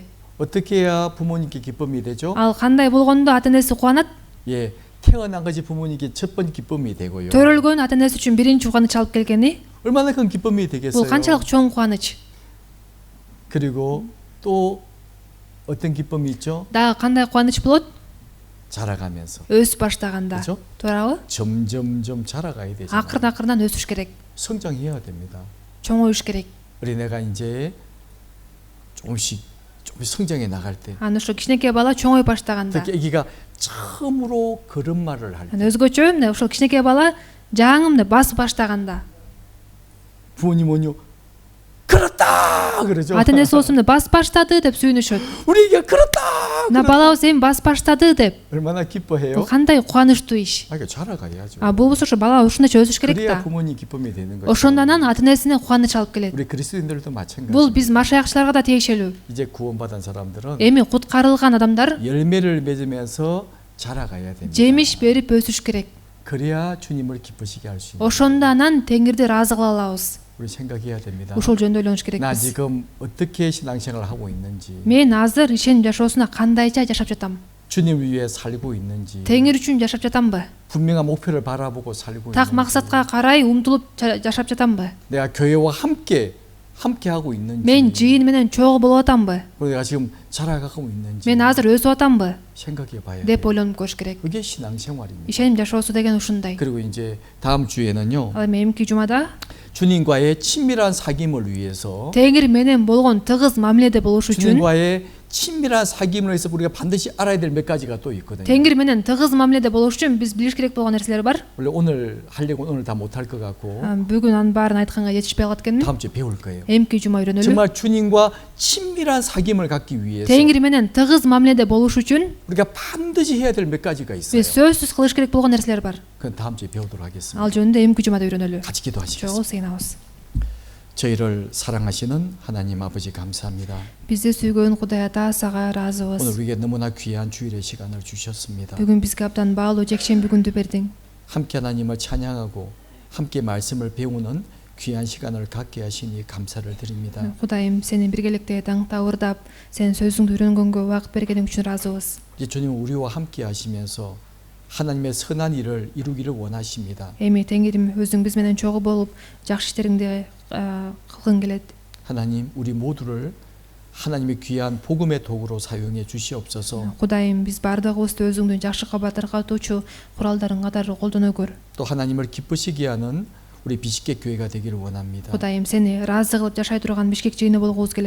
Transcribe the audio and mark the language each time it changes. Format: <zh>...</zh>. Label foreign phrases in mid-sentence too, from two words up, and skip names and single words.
<ko>어떻게 해야 부모님께 기쁨이 되죠?</ko> <ky>Ал кандай болгондо ата энеси кубанат?</ky> <ko>예, 태어난 것이 부모님께 첫 번째 기쁨이 되고요.</ko> <ky>Төрөлгөн ата энеси үчүн биринчи кубаныч алып келгени</ky> <ko>얼마나 큰 기쁨이</ko> <ky>бул</ky> <ko>되겠어요.</ko> <ky>канчалык чоң кубаныч.</ky> <ko>그리고 또 어떤 기쁨이 있죠?</ko> <ky>Дагы кандай кубаныч болот?</ky> <ko>자라가면서.</ko> <ky>Өсүп баштаганда.</ky> <ko>그렇죠?</ko> <ky>туурабы?</ky> <ko>점점점 자라가야 되잖아요.</ko> <ky>акырын-акырындан өсүш керек.</ky> <ko>성장해야 됩니다.</ko> <ky>чоңоюш керек.</ky> <ko>어린애가 이제 조금씩 성장해 나갈 때</ko> <ky>Аны ошо кичинекей бала чоңоюп баштаганда.</ky> <ko>특히 아기가 처음으로 걸음마를 할 때</ko> <ky>өзгөчө эмне ошол кичинекей бала жаңы эмне басып баштаганда.</ky> <ko>부모님은요 그렇다 그러죠.</ko> <ky>ата энеси осумду басып баштады деп сүйүнүшөт.</ky> <ko>우리에게 그렇다.</ko> <ky>Мына балабыз эми басып баштады деп.</ky> <ko>얼마나 기뻐해요?</ko> <ky>Бул кандай кубанычтуу иш.</ky> <ko>아, 이거 자라가야죠.</ko> <ky>Болбосо ошо бала ушунча өсүш керек</ky> <ko>그래야</ko> <ky>да.</ky> <ko>부모님 기쁨이 되는 거죠.</ko> <ky>Ошондо анан ата энесине кубаныч алып келет.</ky> <ko>우리 그리스도인들도 마찬가지.</ko> <ky>Бул биз машаякчыларга да тиешелүү.</ky> <ko>이제 구원받은 사람들은</ko> <ky>Эми куткарылган адамдар</ky> <ko>열매를 맺으면서 자라가야 됩니다.</ko> <ky>жемиш берип өсүш керек.</ky> <ko>그래야 주님을 기쁘시게 할 수 있는.</ko> <ky>Ошондо анан Теңирди ыраазы кыла алабыз.</ky> <ko>우리 생각해야 됩니다.</ko> <ky>Ушул жөнүндө ойлонуш</ky> <ko>나</ko> <ky>керекпиз.</ky> <ko>지금 어떻게 신앙생활을 하고 있는지,</ko> <ky>Мен азыр ишеним жашоосуна кандайча жашап жатам?</ky> <ko>주님 위해 살고 있는지,</ko> <ky>Теңир үчүн жашап жатамбы?</ky> <ko>분명한 목표를 바라보고 살고</ko> <ky>Так</ky> <ko>있는지,</ko> <ky>максатка карай умтулуп жашап жатамбы?</ky> <ko>내가 교회와 함께 하고 있는지,</ko> <ky>Мен жыйын менен чогуу болуп атамбы?</ky> <ko>그리고 내가 지금 자라가고 있는지</ko> <ky>Мен азыр өсүп атамбы?</ky> <ko>생각해봐야</ko> <ky>деп</ky> <ko>돼요.</ko> <ky>ойлонуп көрүш керек.</ky> <ko>그게 신앙생활입니다.</ko> <ky>Ишеним жашоосу деген ушундай.</ky> <ko>그리고 이제 다음 주에는요,</ko> <ky>Ал эми эмки жумада</ky> <ko>주님과의 친밀한 사귐을 위해서,</ko> <ky>Теңир менен болгон тыгыз мамиледе болуш үчүн</ky> <ko>주님과의 친밀한 사귐을 위해서 우리가 반드시 알아야 될 몇 가지가 또 있거든요.</ko> <ky>Теңир менен тыгыз мамиледе болуш үчүн биз билиш керек болгон нерселер бар.</ky> <ko>원래 오늘 하려고 오늘 다 못할 것 같고</ko> <ky>Бүгүн анын баарын айтканга жетишпей калат экенмин.</ky> <ko>다음 주에 배울 거예요.</ko> <ky>Эмки жума үйрөнөлү.</ky> <ko>정말 주님과 친밀한 사귐을 갖기 위해서</ko> <ky>Теңир менен тыгыз мамиледе болуш үчүн</ky> <ko>우리가 반드시 해야 될 몇 가지가 있어요.</ko> <ky>биз сөзсүз кылыш керек болгон нерселер бар.</ky> <ko>그건 다음 주에 배우도록 하겠습니다.</ko> <ky>Ал жөнүндө эмки жумада үйрөнөлү.</ky> <ko>같이 기도하시겠습니다.</ko> <ky>Чогуу сыйнабыз.</ky> <ko>저희를 사랑하시는 하나님 아버지 감사합니다.</ko> <ky>Бизди сүйгөн Кудай Ата сага</ky> <ko>오늘</ko> <ky>ыраазыбыз.</ky> <ko>우리에게 너무나 귀한 주일의 시간을 주셨습니다.</ko> <ky>Бүгүн бизге абдан баалуу жекшемби күндү бердиң.</ky> <ko>함께 하나님을 찬양하고 함께 말씀을 배우는 귀한 시간을 갖게 하시니 감사를 드립니다.</ko> <ky>Кудайым, сени биргеликте таңта ырдап, сенин сөзүңдү үйрөнгөнгө убакыт бергениң үчүн ыраазыбыз.</ky> <ko>이제 주님 우리와 함께 하시면서 하나님의 선한 일을 이루기를 원하십니다.</ko> <ky>Эми Теңирим өзүң биз менен чогуу болуп, жакшы иштериңди кылгың келет.</ky> <ko>하나님 우리 모두를 하나님의 귀한 복음의 도구로 사용해 주시옵소서.</ko> <ky>Кудайым, биз бардыгыбызды өзүңдүн жакшы кабар таркатуучу куралдарың катары колдоно көр.</ky> <ko>또 하나님을 기쁘시게 하는 우리 비식계 교회가 되기를 원합니다.</ko> <ky>Кудайым, сени ыраазы кылып жашай турган Бишкек жыйыны болгубуз келет.</ky>